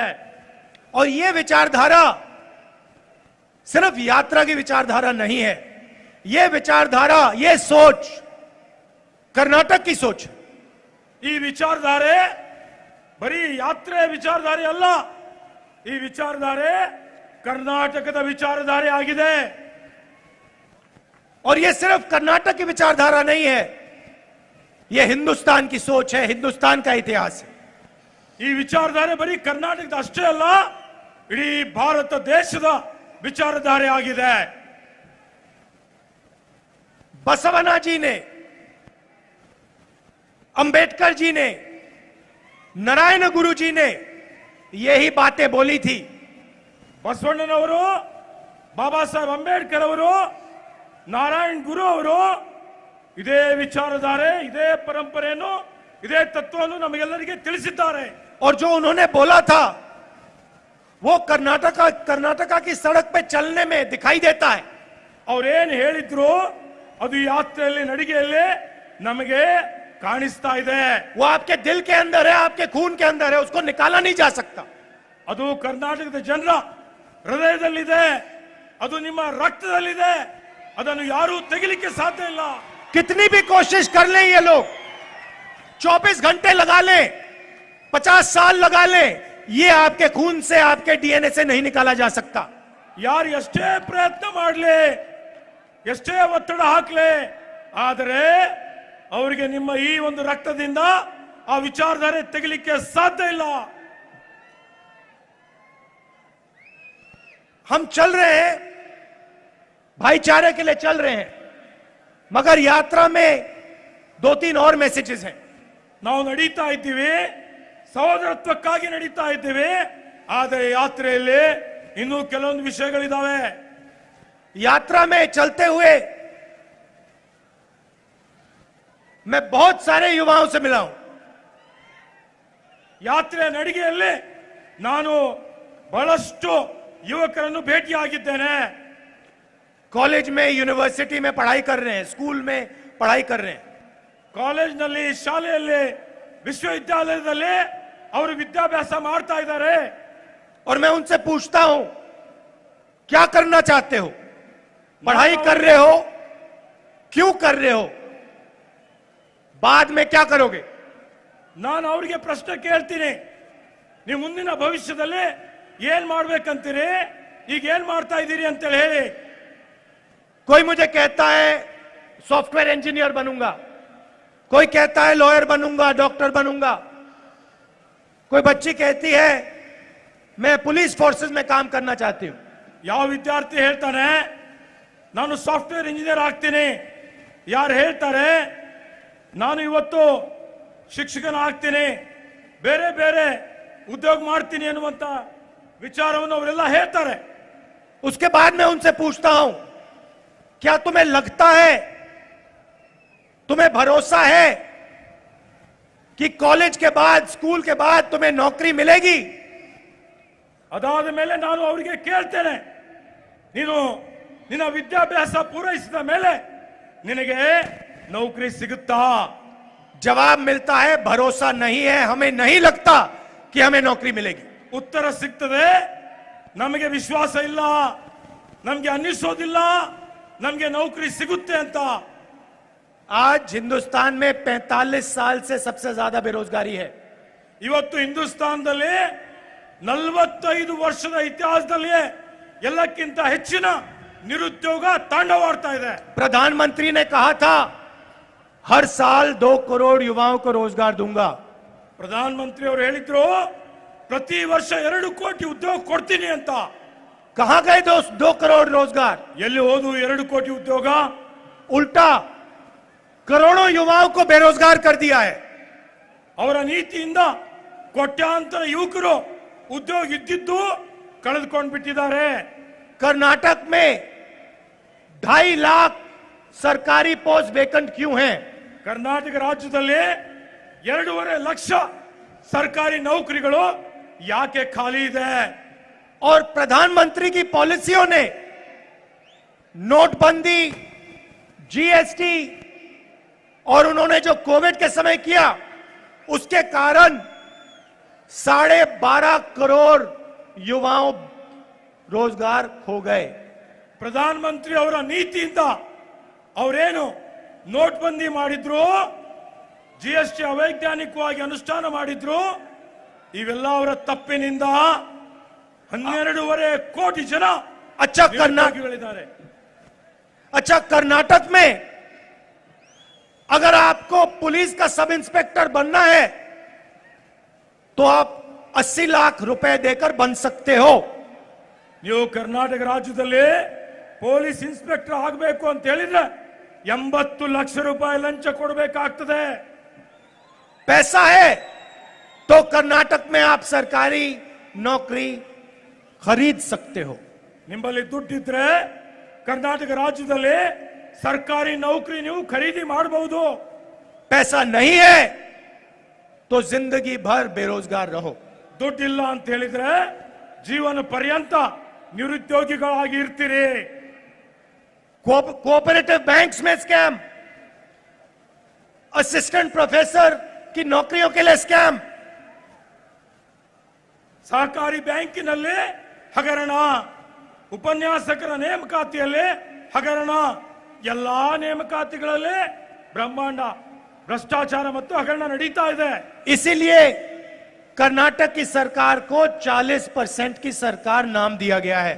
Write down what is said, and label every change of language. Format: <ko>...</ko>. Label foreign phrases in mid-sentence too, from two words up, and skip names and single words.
<hi>और यह विचारधारा सिर्फ यात्रा की विचारधारा नहीं है, यह विचारधारा, यह सोच कर्नाटक की सोच है।</hi> <kn>ಈ ವಿಚಾರಧಾರೆ ಬರೀ ಯಾತ್ರೆ ವಿಚಾರಧಾರೆ ಅಲ್ಲ, ಈ ವಿಚಾರಧಾರೆ ಕರ್ನಾಟಕದ ವಿಚಾರಧಾರೆ ಆಗಿದೆ।</kn> <hi>और यह सिर्फ कर्नाटक की विचारधारा नहीं है, यह हिंदुस्तान की सोच है, हिंदुस्तान का इतिहास है।</hi> <kn>ಈ ವಿಚಾರಧಾರೆ ಬರೀ ಕರ್ನಾಟಕದ ಅಷ್ಟೇ ಅಲ್ಲ, ಇಡೀ ಭಾರತ ದೇಶದ ವಿಚಾರಧಾರೆ ಆಗಿದೆ।</kn> <hi>बसवना जी ने, अंबेडकर जी ने नारायण गुरु जी ने यही बातें बोली थी।</hi> <kn>ಬಸವಣ್ಣನವರು, ಬಾಬಾ ಸಾಹೇಬ್ ಅಂಬೇಡ್ಕರ್ ಅವರು, ನಾರಾಯಣ್ ಗುರು ಅವರು ಇದೇ ವಿಚಾರಧಾರೆ, ಇದೇ ಪರಂಪರೆಯನ್ನು, ಇದೇ ತತ್ವವನ್ನು ನಮಗೆಲ್ಲರಿಗೆ ತಿಳಿಸಿದ್ದಾರೆ।</kn> <hi>और जो उन्होंने बोला था वो कर्नाटका की सड़क पे चलने में दिखाई देता है।</hi> <kn>ಅವ್ರೇನ್ ಹೇಳಿದ್ರು ಅದು ಯಾತ್ರೆಯಲ್ಲಿ, ನಡಿಗೆಯಲ್ಲಿ ನಮಗೆ ಕಾಣಿಸ್ತಾ ಇದೆ।</kn> <hi>वो आपके दिल के अंदर है, आपके खून के अंदर है, उसको निकाला नहीं जा सकता।</hi> <kn>ಅದು ಕರ್ನಾಟಕದ ಜನರ ಹೃದಯದಲ್ಲಿದೆ, ಅದು ನಿಮ್ಮ ರಕ್ತದಲ್ಲಿದೆ, ಅದನ್ನು ಯಾರೂ ತೆಗಿಲಿಕ್ಕೆ ಸಾಧ್ಯ ಇಲ್ಲ।</kn> <hi>कितनी भी कोशिश कर लें ये लोग, 24 घंटे लगा लें, 50 साल लगा लें, ये आपके खून से, आपके डीएनए से नहीं निकाला जा सकता।</hi> <kn>ಯಾರು ಎಷ್ಟೇ ಪ್ರಯತ್ನ ಮಾಡಲಿ, ಎಷ್ಟೇ ಒತ್ತಡ ಹಾಕಲಿ, ಆದರೆ ಅವರಿಗೆ ನಿಮ್ಮ ಈ ಒಂದು ರಕ್ತದಿಂದ ಆ ವಿಚಾರಧಾರೆ ತೆಗಿಲಿಕ್ಕೆ ಸಾಧ್ಯ ಇಲ್ಲ।</kn> <hi>हम चल रहे हैं, भाईचारे के लिए चल रहे हैं, मगर यात्रा में 2-3 और मैसेजेस हैं।</hi> <kn>ನಾವು ನಡೀತಾ ಇದ್ದೀವಿ, ಸಹೋದರತ್ವಕ್ಕಾಗಿ ನಡೀತಾ ಇದ್ದೀವಿ, ಆದರೆ ಯಾತ್ರೆಯಲ್ಲಿ ಇನ್ನೂ ಕೆಲವೊಂದು ವಿಷಯಗಳಿದಾವೆ।</kn> <hi>यात्रा में चलते हुए मैं बहुत सारे युवाओं से मिला हूं।</hi> <kn>ಯಾತ್ರೆ ನಡಿಗೆಯಲ್ಲಿ ನಾನು ಬಹಳಷ್ಟು ಯುವಕರನ್ನು ಭೇಟಿಯಾಗಿದ್ದೇನೆ।</kn> <hi>कॉलेज में, यूनिवर्सिटी में पढ़ाई कर रहे हैं, स्कूल में पढ़ाई कर रहे हैं।</hi> <kn>ಕಾಲೇಜ್ನಲ್ಲಿ, ಶಾಲೆಯಲ್ಲಿ, ವಿಶ್ವವಿದ್ಯಾಲಯದಲ್ಲಿ ಅವರು ವಿದ್ಯಾಭ್ಯಾಸ ಮಾಡ್ತಾ ಇದ್ದಾರೆ।</kn> <hi>और मैं उनसे पूछता हूं क्या करना चाहते हो, पढ़ाई कर रहे हो, क्यों कर रहे हो, बाद में क्या करोगे।</hi> <kn>ನಾನು ಅವರಿಗೆ ಪ್ರಶ್ನೆ ಕೇಳ್ತೀನಿ, ನೀವು ಮುಂದಿನ ಭವಿಷ್ಯದಲ್ಲಿ ಏನ್ ಮಾಡ್ಬೇಕಂತೀರಿ, ಈಗ ಏನ್ ಮಾಡ್ತಾ ಇದ್ದೀರಿ ಅಂತೇಳಿ ಹೇಳಿ।</kn> <hi>कोई मुझे कहता है</hi> <en>software engineer</en> <hi>बनूंगा, कोई कहता है लॉयर बनूंगा, डॉक्टर बनूंगा, कोई बच्ची कहती है मैं</hi> <en>police forces</en> <hi>में काम करना चाहती हूं।</hi> <kn>ಯಾವ ವಿದ್ಯಾರ್ಥಿ ಹೇಳ್ತಾನೆ ನಾನು</kn> <en>software engineer</en> <kn>ಆಗ್ತೀನಿ, ಯಾರು ಹೇಳ್ತಾರೆ ನಾನು ಇವತ್ತು ಶಿಕ್ಷಕನಾಗ್ತೀನಿ, ಬೇರೆ ಬೇರೆ ಉದ್ಯೋಗ ಮಾಡ್ತೀನಿ ಅನ್ನುವಂತ ವಿಚಾರವನ್ನು ಅವರೆಲ್ಲ ಹೇಳ್ತಾರೆ।</kn> <hi>उसके बाद मैं उनसे पूछता हूं क्या तुम्हें लगता है, तुम्हें भरोसा है कि कॉलेज के बाद, स्कूल के बाद तुम्हें नौकरी मिलेगी।</hi> <kn>ಅದಾದ ಮೇಲೆ ನಾನು ಅವರಿಗೆ ಕೇಳ್ತೇನೆ, ನೀನು ನಿನ್ನ ವಿದ್ಯಾಭ್ಯಾಸ ಪೂರೈಸಿದ ಮೇಲೆ ನಿನಗೆ ನೌಕರಿ ಸಿಗುತ್ತಾ।</kn> <hi>जवाब मिलता है भरोसा नहीं है, हमें नहीं लगता कि हमें नौकरी मिलेगी।</hi> <kn>ಉತ್ತರ ಸಿಗ್ತದೆ, ನಮಗೆ ವಿಶ್ವಾಸ ಇಲ್ಲ, ನಮಗೆ ಅನ್ನಿಸೋದಿಲ್ಲ ನಮಗೆ ನೌಕರಿ ಸಿಗುತ್ತೆ ಅಂತ।</kn> <hi>आज हिंदुस्तान में 45 साल से सबसे ज्यादा बेरोजगारी है।</hi> <kn>ಇವತ್ತು ಹಿಂದೂಸ್ತಾನದಲ್ಲಿ 45 ವರ್ಷದ ಇತಿಹಾಸದಲ್ಲಿ ಎಲ್ಲಕ್ಕಿಂತ ಹೆಚ್ಚಿನ ನಿರುದ್ಯೋಗ ತಾಂಡವಾಡ್ತಾ ಇದೆ।</kn> <hi>प्रधानमंत्री ने कहा था हर साल 2 करोड़ युवाओं को रोजगार दूंगा।</hi> <kn>ಪ್ರಧಾನಮಂತ್ರಿ ಅವರು ಹೇಳಿದ್ರು ಪ್ರತಿ ವರ್ಷ 2 ಕೋಟಿ ಉದ್ಯೋಗ ಕೊಡ್ತೀನಿ ಅಂತ।</kn> <hi>कहां गए 2 करोड़ रोजगार,</hi> <kn>ಎಲ್ಲಿ ಹೋದು 2 ಕೋಟಿ ಉದ್ಯೋಗ?</kn> <hi>उल्टा करोड़ों युवाओं को बेरोजगार कर दिया है।</hi> <kn>ಅವರ ನೀತಿಯಿಂದ ಕೋಟ್ಯಾಂತರ ಯುವಕರು ಉದ್ಯೋಗ ಇದ್ದಿದ್ದು ಕಳೆದುಕೊಂಡು ಬಿಟ್ಟಿದ್ದಾರೆ।</kn> <hi>कर्नाटक में 2.5 लाख सरकारी</hi> <en>post vacant</en> <hi>क्यों हैं?</hi> <kn>ಕರ್ನಾಟಕ ರಾಜ್ಯದಲ್ಲಿ 2.5 ಲಕ್ಷ ಸರ್ಕಾರಿ ನೌಕರಿಗಳು ಯಾಕೆ ಖಾಲಿ ಇದೆ?</kn> <hi>और प्रधानमंत्री की पॉलिसियों ने, नोटबंदी, जीएसटी और उन्होंने जो कोविड के समय किया, उसके कारण 12.5 करोड़ युवाओं रोजगार खो गए।</hi> <kn>ಪ್ರಧಾನಮಂತ್ರಿ ಅವರ ನೀತಿಯಿಂದ ಅವರೇನು ನೋಟ್ಬಂದಿ ಮಾಡಿದ್ರು, ಜಿಎಸ್ಟಿ ಅವೈಜ್ಞಾನಿಕವಾಗಿ ಅನುಷ್ಠಾನ ಮಾಡಿದ್ರು, ಇವೆಲ್ಲ ಅವರ ತಪ್ಪಿನಿಂದ 12.5 ಕೋಟಿ ಜನ</kn> <hi>अच्छा कर्नाटक में अगर आपको पुलिस का</hi> <en>sub inspector</en> <hi>बनना है तो आप 80 लाख रुपए देकर बन सकते हो।</hi> <kn>ನೀವು ಕರ್ನಾಟಕ ರಾಜ್ಯದಲ್ಲಿ</kn> <en>police inspector</en> <kn>ಆಗಬೇಕು ಅಂತ ಹೇಳಿದ್ರೆ 80 ಲಕ್ಷ ರೂಪಾಯಿ ಲಂಚ ಕೊಡಬೇಕಾಗ್ತದೆ।</kn> <hi>पैसा है, तो कर्नाटक में आप सरकारी नौकरी खरीद सकते हो।</hi> <kn>ನಿಮ್ಮಲ್ಲಿ ದುಡ್ಡಿದ್ರೆ ಕರ್ನಾಟಕ ರಾಜ್ಯದಲ್ಲಿ ಸರ್ಕಾರಿ ನೌಕರಿ ನೀವು ಖರೀದಿ ಮಾಡಬಹುದು।</kn> <hi>पैसा नहीं है तो जिंदगी भर बेरोजगार रहो।</hi> <kn>ದುಡ್ಡಿಲ್ಲ ಅಂತ ಹೇಳಿದ್ರೆ ಜೀವನ ಪರ್ಯಂತ ನಿರುದ್ಯೋಗಿಗಳಾಗಿ ಇರ್ತೀರಿ।</kn> <en>cooperative banks</en> <hi>में स्कैम,</hi> <en>assistant professor</en> <hi>की नौकरियों के लिए स्कैम,</hi> <kn>ಸಹಕಾರಿ ಬ್ಯಾಂಕಿನಲ್ಲಿ ಹಗರಣ, ಉಪನ್ಯಾಸಕರ ನೇಮಕಾತಿಯಲ್ಲಿ ಹಗರಣ, ಎಲ್ಲಾ ನೇಮಕಾತಿಗಳಲ್ಲಿ ಬ್ರಹ್ಮಾಂಡ ಭ್ರಷ್ಟಾಚಾರ ಮತ್ತು ಹಗರಣ ನಡೀತಾ ಇದೆ।</kn> <hi>इसीलिए कर्नाटक की सरकार को 40% की सरकार नाम दिया गया है।</hi>